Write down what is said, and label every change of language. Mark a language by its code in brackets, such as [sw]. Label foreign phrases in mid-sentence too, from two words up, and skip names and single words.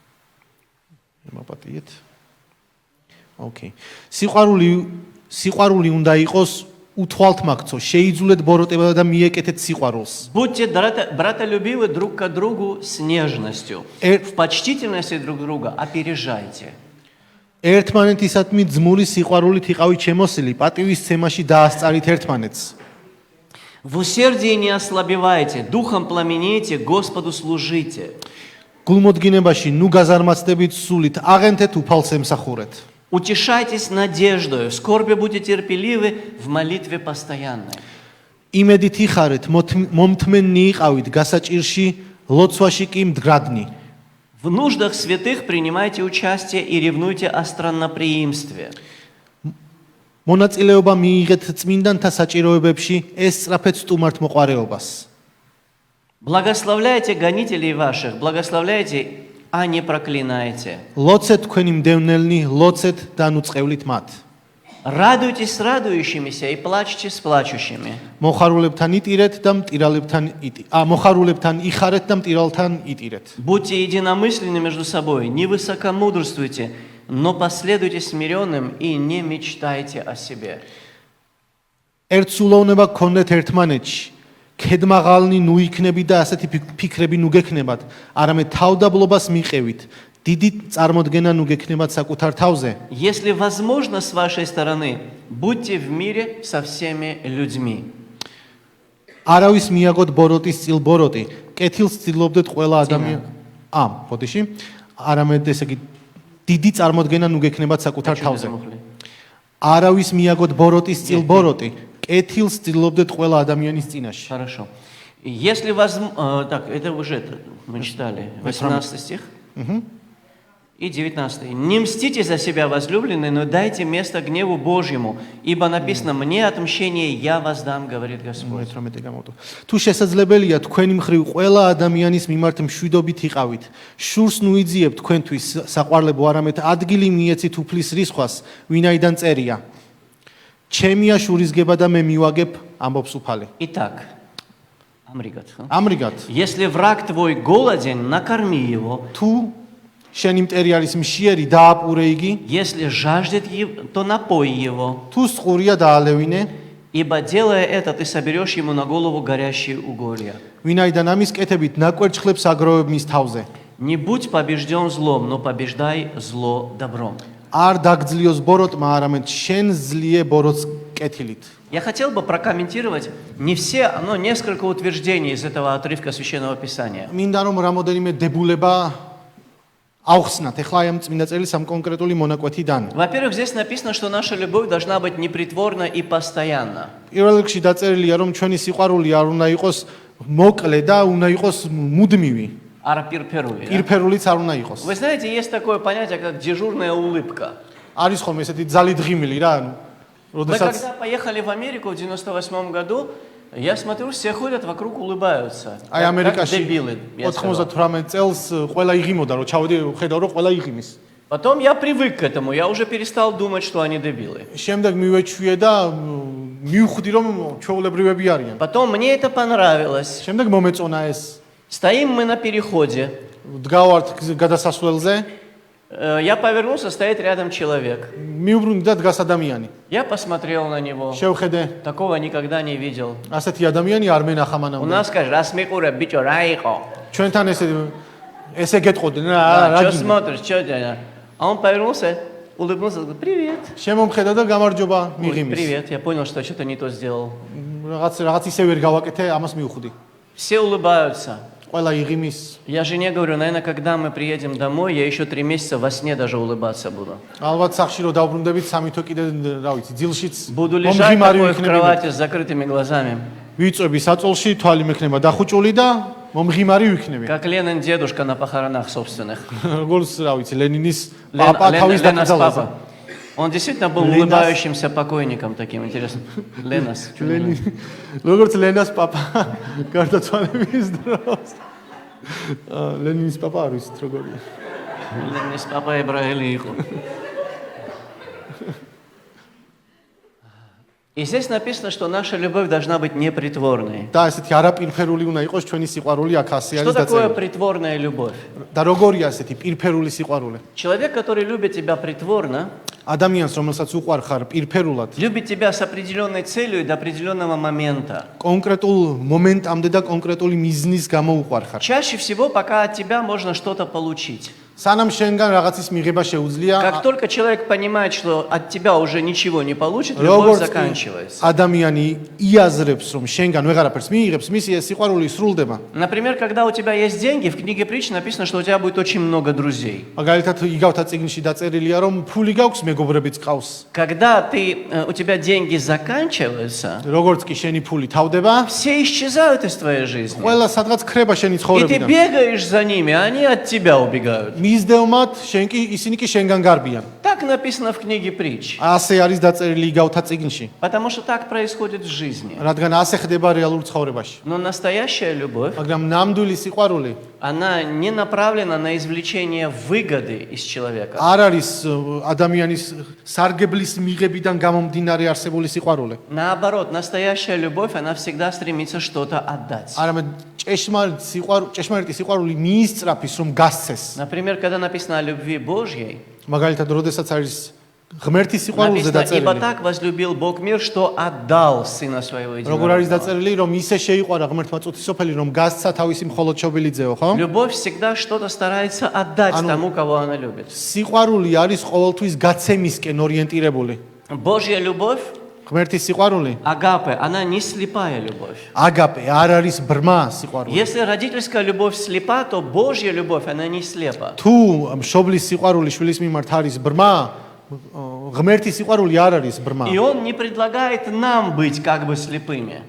[ka] მაპატიეთ. ოკეი. სიყვარული უნდა იყოს უთვალთმაქცო, შეიძულეთ ბოროტება და მიეკეთეთ სიყვარულს. [ru] Будьте братолюбивы друг к другу с нежностью. В почтительности друг друга опережайте. [ka] ერთმანეთისადმი ძმური სიყვარულით იყავით შემოსილი, პატივისცემაში დაასწარით ერთმანეთს. [ru] В усердии не ослабевайте, духом пламенейте, Господу служите. [ka] გულმოდგინებაში ნუ გაზარმაცდებით სულით, აღენთეთ უფალს ემსახურეთ. [ru] Утешайтесь надеждою, в скорби будьте терпеливы, в молитве постоянной. [ka] იმედით იხარეთ, მომთმენნი იყავით გასაჭირში, ლოცვაში კი მდგრადნი. [ru] В нуждах святых принимайте участие и ревнуйте о странноприимстве. [ka] მონაწილეობა მიიღეთ წმინდანთა საჭიროებებში, ესწრაფეთ სტუმართ მოყვარეობას. [ru] Благословляйте гонителей ваших, благословляйте, а не проклинайте. [ka] ლოცეთ თქვენი მდევნელნი, ლოცეთ და ნუწყევლით მათ. [ru] Радуйтесь с радующимися и плачьте с плачущими. [ka] მოხარულებთან იტირეთ და მოხარულებთან იხარეთ და მტირალთან იტირეთ. [ru] Будьте единомысленны между собой, не высокомудрствуйте, но последуйте смиренным и не мечтайте о себе. [ka] ერთსულოვნება გქონდეთ ერთმანეთში. ქედმაღალნი ნუ იქნებით და ასეთი ფიქრები ნუ გექნებათ, არამედ თავდაბლობას მიყევით. დიდი წარმოდგენა ნუ გექნებათ საკუთარ თავზე. [ru] Если возможно с вашей стороны, будьте в мире со всеми людьми. [ka] არავის მიაგოთ ბოროტის წილ ბოროტი. კეთილს ცდილობდეთ ყველა ადამიანი. ბოდიში. არამედ ესე იგი დიდი წარმოდგენა ნუ гекნებათ საკუთარ თავზე. არავის მიაგოთ ბოროტის წილ ბოროტი. კეთილს ცდილობდეთ ყველა ადამიანის წინაშე. [ru] Хорошо. Если так, это уже мы читали 18 стих. И 19. Не мстите за себя, возлюбленные, но дайте место гневу Божьему, ибо написано: мне отмщение, я воздам, говорит Господь. [ka] თუ შესაძლებელია თქვენი მხრივ ყველა ადამიანის მიმართ მშვიდობით იყავით, შურს ნუ იძიებთ თქვენთვის საყვარლებო, არამედ ადგილი მიეცით უფლის რისხვას, ვინაიდან წერია. ჩემია შურისგება და მე მივაგებ, ამბობს უფალი. [ru] Итак, [ka] ამრიგად, [ru] если враг твой голоден, накорми его. [ka] თუ შენი მტერი არის მშიერი, დააპურე იგი. [ru] Если жаждет, то напой его. [ka] თუ სყურია, დაალევინე. [ru] Ибо делая это, ты соберешь ему на голову горящие уголья. [ka] ვინაიდან ამის კეთებით ნაკვერჩხლებს აგროვებ მის თავზე. [ru] Не будь побежден злом, но побеждай зло добром. [ka] არ დაგძლიოს ბოროტმა, არამედ შენ ზლიე ბოროტს კეთილით. [ru] Я хотел бы прокомментировать не все, но несколько утверждений из этого отрывка Священного Писания. [ka] მინდა რომ რამოდენიმე დებულება აუხსნათ ახლა ამ წმინდა წერილის ამ კონკრეტული მონაკვეთიდან. [ru] Во-первых, здесь написано, что наша любовь должна быть непритворна и постоянна. [ka] პირველ რიგში დაწერილია რომ ჩვენი სიყვარული არ უნდა იყოს მოკლე და უნდა იყოს მუდმივი. პირფერულიც არ უნდა იყოს. [ru] Вы знаете, есть такое понятие, как дежурная улыбка. [ka] არის ხოლმე ესეთი ძალი დღიმილი რა. [ru] Мы когда поехали в Америку в 98 году, я смотрю, все ходят вокруг, улыбаются. [ka] Აი ამერიკაში [ru] дебилы. [ka] 98 წელს ყველა იღიმოდა, რომ ჩავედი, ხედავ რომ ყველა იღიმის. [ru] Потом я привык к этому, я уже перестал думать, что они дебилы. [ka] შემდეგ მივეჩვიე და მივხვდი რომ ჩვეულებრივები არიან. [ru] Потом мне это понравилось. [ka] შემდეგ მომეწონა ეს. [ru] Стоим мы на переходе. [ka] დგავართ გადასასვლელზე. [ru] Я повернулся, стоит рядом человек. [ka] მივბრუნდი და დგას ადამიანი. [ru] Я посмотрел на него. [ka] შევხედე. [ru] Такого никогда не видел. [ka] ასეთი ადამიანი არ მენახა მანამდე. [ru] У нас, скажи, [ka] რას მიყურებ, ბიჭო, რაიყო. ჩვენთან ესე გეტყოდნენ რა. [ru] Что смотришь, что это? А он повернулся, улыбнулся, говорит: привет. [ka] შემომხედა და გამარჯობა მიღიმის. [ru] Привет, я понял, что что-то не то сделал. [ka] რაღაც ისე ვერ გავაკეთე, ამას მივხვდი. [ru] Все улыбаются. [ka] ყველა იღიმის. [ru] Я жене говорю: наверное, когда мы приедем домой, я еще 3 месяца во сне даже улыбаться буду. [ka] ალბათ სახში რომ დავბრუნდებით, სამი თო კიდე რა ვიცი, ძილშიც [ru] Буду лежать такой в кровати с закрытыми глазами. [ka] ვიწვევი საწოლში, თვალი მექნება დახუჭული და მომღიმარი ვიქნები. [ru] Как Ленин дедушка на похоронах собственных. [ka] როგორც რა ვიცი, ლენინის პაპა თავის დაკრძალვაზე. [ru] Он действительно был улыбающимся покойником таким, интересно. Ленас. [ka] როგორც ლენას პაპა გარდაცვალების დროს. ლენინის პაპა არის როგორია. Лენис папа Эбрahили иху. [ru] И здесь написано, что наша любовь должна быть непритворной. [ka] და ესეთი არაპირფერული უნდა იყოს ჩვენი სიყვარული აქ ასე [ru] Что [ka] არის [ru] такое [ka] დაწერილი. [ru] притворная любовь? [ka] და როგორია ესეთი პირფერული სიყვარული? [ru] Человек, который любит тебя притворно, [ka] ადამიანს, რომელსაც უყვარხარ პირფერულად, [ru] любит тебя с определенной целью и до определенного момента. [ka] კონკრეტულ მომენტამდე და კონკრეტული მიზნის გამო უყვარხარ. [ru] Чаще всего, пока от тебя можно что-то получить. [ka] სანამ შენგან რაღაცის მიღება შეუძლია, [ru] Как только человек понимает, что от тебя уже ничего не получит, любовь заканчивается. [ka] ადამიანი იაზრებს, რომ შენგან ვეღარაფერს მიიღებს, მისი ეს სიყვარული სრულდება. [ru] Например, когда у тебя есть деньги, в книге притч написано, что у тебя будет очень много друзей. [ka] მაგალითად, იგავთა წიგნში დაწერილია, რომ ფული გაქვს, მეგობრებიც ყავს. [ru] Когда у тебя деньги заканчиваются, [ka] როგორც კი შენი ფული თავდება, [ru] все исчезают из твоей жизни. [ka] ყველა სადღაც ხრება შენი [ru] И ты [ka] ცხოვრებიდან. [ru] бегаешь за ними, а они от тебя убегают. [ka] მისდევმათ, ისინი კი შენგან გარბიან. [ru] Так написано в книге притч. [ka] ასე არის დაწერილი იგავთა წიგნში. [ru] Потому что так происходит в жизни. [ka] რადგან ასე ხდება რეალურ ცხოვრებაში. [ru] Но настоящая любовь, [ka] მაგრამ ნამდვილი სიყვარული [ru] она не направлена на извлечение выгоды из человека. [ka] არ არის ადამიანის სარგებლის მიღებიდან გამომდინარე არსებული сиყვარული. [ru] Наоборот, настоящая любовь, она всегда стремится что-то отдать. [ka] არამედ ჭეშმარიტი სიყვარული მიისწრაფის რომ გასცეს. [ru] Например, когда написано о любви Божьей, [ka] მაგალითად, როდესაც არის ღმერთის სიყვარულზე [ru] написано, ибо [ka] დაწერილი. [ru] так возлюбил Бог мир, что отдал Сына Своего [ka] როგორ არის [ru] единородного. [ka] დაწერილი, რომ ისე შეიყვარა ღმერთმა წუთისოფელი, რომ გასცა თავისი მხოლოდ შობილიძეო, ხო? [ru] Любовь всегда что-то старается отдать тому, кого она любит. [ka] სიყვარული არის ყოველთვის გაცემისკენ ორიენტირებული. [ru] Божья любовь, [ka] ღმერთის სიყვარული, [ru] агапе, она не слепая любовь. [ka] აგაპე, არ არის ბრმა სიყვარული. [ru] Если родительская любовь слепа, то Божья любовь, она не слепа. [ka] თუ მშობლის სიყვარული შვილის მიმართ არის ბრმა, ღმერთის სიყვარული არ არის ბრმა. [ru] И Он не предлагает нам быть как бы слепыми.